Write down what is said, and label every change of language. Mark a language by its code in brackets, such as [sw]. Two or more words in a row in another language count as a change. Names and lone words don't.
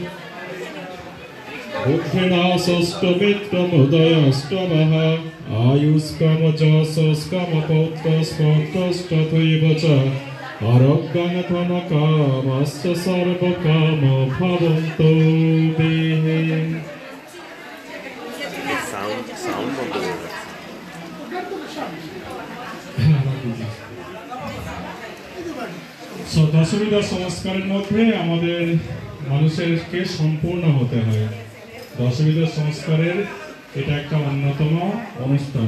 [sa] बुद्धिनाशष्टमित्रमुदयष्टमः आयुष्कम जशस्कम पौत्रस्पौत्रस्तथैव च आरोग्यं धनकामश्च सर्वकाम भवन्तु मे। [bn] দশবিধা সংস্কারের মধ্যে আমাদের মানুষেরকে সম্পূর্ণ হতে হয়। দশবিধা সংস্কারের এটা একটা অন্যতম অনুষ্ঠান।